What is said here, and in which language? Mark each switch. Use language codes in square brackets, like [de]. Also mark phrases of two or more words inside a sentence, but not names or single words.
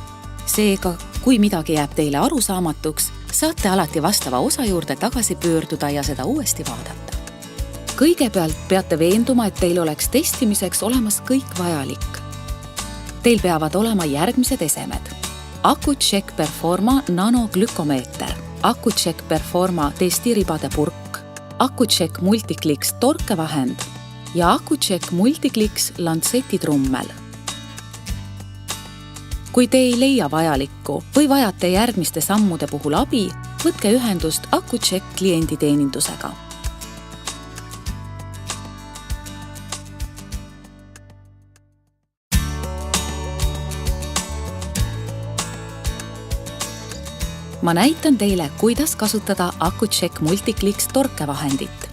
[et] Seega, kui midagi jääb teile arusaamatuks, saate alati vastava osa juurde tagasi pöörduda ja seda uuesti vaadata. Kõigepealt peate veenduma, et teil oleks testimiseks olemas kõik vajalik. Teil peavad olema järgmised esemed. Accu-Chek Performa Nano glükomeeter, Accu-Chek Performa testiribade purk, Accu-Chek Multiclicks torkevahend ja Accu-Chek Multiclicks lantsetitrummel. Kui te ei leia vajalikku või vajate järgmiste sammude puhul abi, võtke ühendust Accu-Chek klienditeenindusega. Ma näitan teile, kuidas kasutada Accu-Chek Multiclicks torkevahendit.